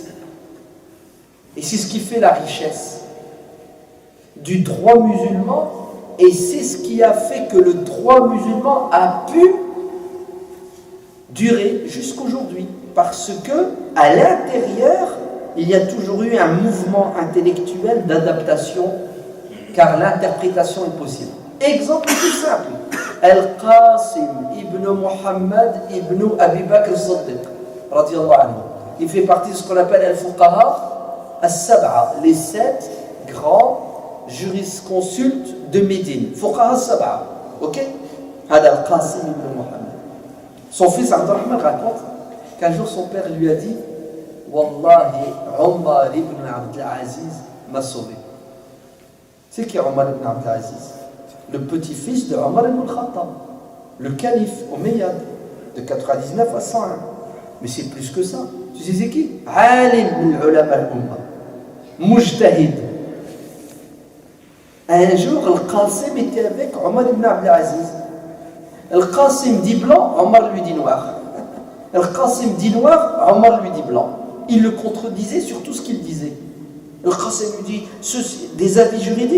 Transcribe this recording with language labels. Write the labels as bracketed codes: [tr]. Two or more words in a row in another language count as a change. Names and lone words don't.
[fr] Et c'est ce qui fait la richesse du droit musulman, et c'est ce qui a fait que le droit musulman a pu durer jusqu'aujourd'hui, parce que à l'intérieur il y a toujours eu un mouvement intellectuel d'adaptation, car l'interprétation est possible. Exemple tout simple, Al-Qasim ibn Muhammad ibn Abi Bakr as-Siddiq [ar] رضي الله عنه, [fr] il fait partie de ce qu'on appelle [ar] الفقهاء السبعة, [fr] les 7 grands jurisconsultes de Médine. [ar] فقهاء السبعة, ok? هذا القاسم بن محمد. [fr] Son fils Abdurrahman raconte qu'un jour son père lui a dit: Wallahi, Omar ibn Abdel Aziz m'a sauvé. C'est qui Omar ibn Abdel Aziz? Le petit-fils de Omar ibn Khattab, le calife Omeyyad, de 99 à 101. Mais c'est plus que ça. Tu sais c'est qui? [ar] عالم من علماء الأمة، مجتهد. [fr] Un jour, Al-Qasim était avec Omar ibn Abdel Aziz. Al-Qasim dit blanc, Omar lui dit noir. Al-Qasim dit noir, Omar lui dit blanc. Il le contredisait sur tout ce qu'il disait. Al-Qasim lui dit des avis juridiques.